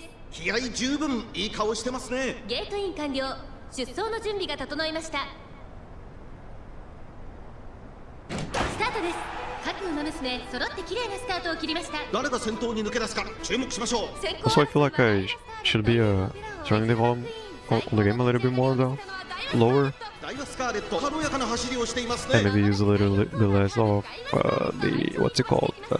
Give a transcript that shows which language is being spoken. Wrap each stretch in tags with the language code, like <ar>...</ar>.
<ja>気合十分いい顔してますね。ゲートイン完了。出走の準備が整いました。スタートです。各馬娘揃って綺麗なスタートを切りました。誰が先頭に抜け出すか注目しましょう。</ja> <en>Also, I feel like I should be turning the volume on the game a little bit more though, lower,</en> <ja>Daiwa Scarlet 軽やかな走りをしていますね。</ja> <en>and maybe use a little bit less of the what's it called?</en>